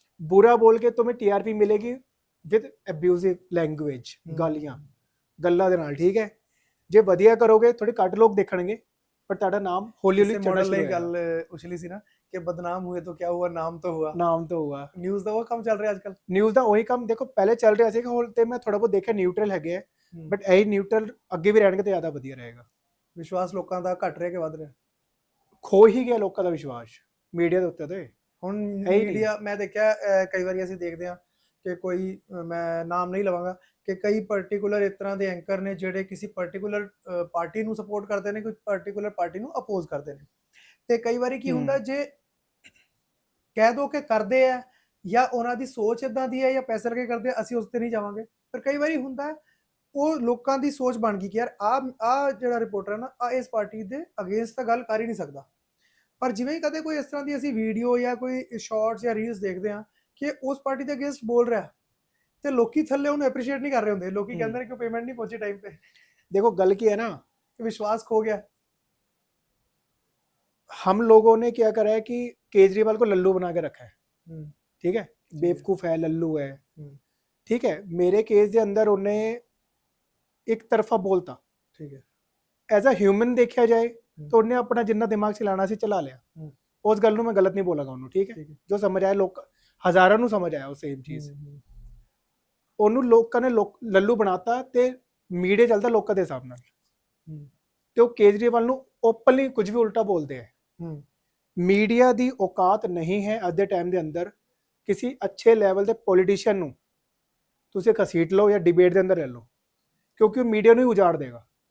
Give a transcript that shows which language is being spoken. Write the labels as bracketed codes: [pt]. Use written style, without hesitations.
[hi] बुरा बोल के तुम्हें टीआरपी मिलेगी विद एब्यूजिव लैंग्वेज, गालियां गल्ला दे नाल, ठीक है। [pa] जे वधिया करोगे थोड़े घट लोग देखणगे, पर ਤੁਹਾਡਾ ਨਾਮ ਹੌਲੀ ਹੌਲੀ ਚੜ੍ਹਨਾ ਸ਼ੁਰੂ ਹੋਏਗਾ। ਗੱਲ ਉਛਲੀ ਸੀ ਨਾ ਕਿ ਬਦਨਾਮ [hi] हुए तो क्या हुआ, नाम तो हुआ। ਨਾਮ तो हुआ। [pa] ਨਿਊਜ਼ ਦਾ ਉਹ ਕੰਮ ਚੱਲ ਰਿਹਾ ਅੱਜਕੱਲ। ਨਿਊਜ਼ ਦਾ ਉਹੀ ਕੰਮ ਦੇਖੋ ਪਹਿਲੇ ਚੱਲ ਰਿਹਾ ਸੀ, ਹੁਣ ਤੇ ਮੈਂ ਥੋੜਾ ਬਹੁਤ ਦੇਖਿਆ ਨਿਊਟਰਲ ਹੈਗੇ ਆ, ਬਟ ਇਹੀ ਨਿਊਟਰਲ ਅੱਗੇ ਵੀ ਰਹਿਣਗੇ ਤੇ ਜ਼ਿਆਦਾ ਵਧੀਆ ਰਹੇਗਾ। ਵਿਸ਼ਵਾਸ ਲੋਕਾਂ ਦਾ ਘਟ ਰਿਹਾ ਕਿ ਵੱਧ ਰਿਹਾ? ਖੋ ਹੀ ਗਿਆ ਲੋਕਾਂ ਦਾ ਵਿਸ਼ਵਾਸ ਮੀਡੀਆ ਦੇ ਉੱਤੇ। ਤੇ ਹੁਣ ਮੀਡੀਆ ਮੈਂ ਦੇਖਿਆ ਕਈ ਵਾਰੀ ਅਸੀਂ ਦੇਖਦੇ ਹਾਂ ਕਿ ਕੋਈ, ਮੈਂ ਨਾਮ ਨਹੀਂ ਲਵਾਂਗਾ, ਕਿ ਕਈ ਪਾਰਟਿਕੂਲਰ ਇਸ ਤਰ੍ਹਾਂ ਦੇ ਐਂਕਰ ਨੇ ਜਿਹੜੇ ਕਿਸੇ ਪਾਰਟਿਕੂਲਰ ਪਾਰਟੀ ਨੂੰ ਸਪੋਰਟ ਕਰਦੇ ਨੇ, ਕੋਈ ਪਾਰਟਿਕੂਲਰ ਪਾਰਟੀ ਨੂੰ ਅਪੋਜ਼ ਕਰਦੇ ਨੇ। ਤੇ ਕਈ ਵਾਰੀ ਕੀ ਹੁੰਦਾ, ਜੇ ਕਹਿ ਦੋ ਕਿ ਕਰਦੇ ਆ ਜਾਂ ਉਹਨਾਂ ਦੀ ਸੋਚ ਇਦਾਂ ਦੀ ਹੈ ਜਾਂ ਪੈਸੇ ਲਗੇ ਕਰਦੇ ਆ, ਅਸੀਂ ਉਸ ਤੇ ਨਹੀਂ ਜਾਵਾਂਗੇ। ਪਰ ਕਈ ਵਾਰੀ ਹੁੰਦਾ ਉਹ ਲੋਕਾਂ ਦੀ ਸੋਚ ਬਣ ਗਈ ਕਿ ਯਾਰ ਆ ਜਿਹੜਾ ਰਿਪੋਰਟਰ ਹੈ ਨਾ, ਆ ਇਸ ਪਾਰਟੀ ਦੇ ਅਗੇਂਸਟ ਤਾਂ ਗੱਲ ਕਰ ਹੀ ਨਹੀਂ ਸਕਦਾ। ਪਰ ਜਿਵੇਂ ਹੀ ਕਦੇ ਕੋਈ ਇਸ ਤਰ੍ਹਾਂ ਦੀ ਅਸੀਂ ਵੀਡੀਓ ਜਾਂ ਕੋਈ ਸ਼ਾਰਟਸ ਜਾਂ ਰੀਲਸ ਦੇਖਦੇ ਹਾਂ ਕਿ ਉਸ ਪਾਰਟੀ ਦੇ ਅਗੇਂਸਟ ਬੋਲ ਰਿਹਾ, ਤੇ ਲੋਕੀ ਥੱਲੇ ਉਹਨੂੰ ਐਪਰੀਸ਼ੀਏਟ ਨਹੀਂ ਕਰ ਰਹੇ ਹੁੰਦੇ। ਲੋਕੀ ਕਹਿੰਦੇ ਨੇ ਕਿ ਪੇਮੈਂਟ ਨਹੀਂ ਪਹੁੰਚੀ ਟਾਈਮ ਤੇ। देखो गल की है ना, [hi] कि विश्वास खो गया? हम लोगों ने क्या करा है कि केजरीवाल को लल्लू बना के रखा है, हम्म, ठीक है, बेवकूफ है, लल्लू है, हम्म, ठीक है। मेरे केस के अंदर उन्हें एक तरफा बोलता, ठीक है। एज अ ह्यूमन देखा जाए तो उन्हें अपना जितना दिमाग चलाना सी चला लिया। हम्म, [pa] उस गल ਨੂੰ मैं गलत नहीं बोलागा ਉਹਨੂੰ, ठीक है, [hi] ठीक है। [pa] जो समझ आया लोग ਹਜ਼ਾਰਾਂ ਨੂੰ ਸਮਝ ਆਇਆ ਉਹ ਸੇਮ ਚੀਜ਼। हम्म, ਉਹਨੂੰ ਲੋਕਾਂ ਨੇ ਲੱਲੂ ਬਣਾਤਾ ਤੇ ਮੀਡੀਆ ਚੱਲਦਾ ਲੋਕਾਂ ਦੇ ਹਿਸਾਬ ਨਾਲ, हम्म, ਤੇ ਉਹ ਕੇਜਰੀਵਾਲ ਨੂੰ ਓਪਨਲੀ ਕੁਝ ਵੀ ਉਲਟਾ ਬੋਲਦੇ ਹੈ। हम्म, ਮੀਡੀਆ ਦੀ ਔਕਾਤ ਨਹੀਂ ਹੈ ਅੱਜ ਦੇ ਟਾਈਮ ਦੇ ਅੰਦਰ ਕਿਸੇ ਅੱਛੇ ਲੈਵਲ ਦੇ ਪੋਲੀਟੀਸ਼ੀਅਨ ਨੂੰ ਤੁਸੀਂ ਘਸੀਟ ਲਓ ਜਾਂ ਡਿਬੇਟ ਦੇ ਅੰਦਰ ਲੈ ਲਓ, ਕਿਉਂਕਿ ਉਹ ਮੀਡੀਆ ਨੂੰ ਹੀ ਉਜਾੜ ਦੇਗਾ।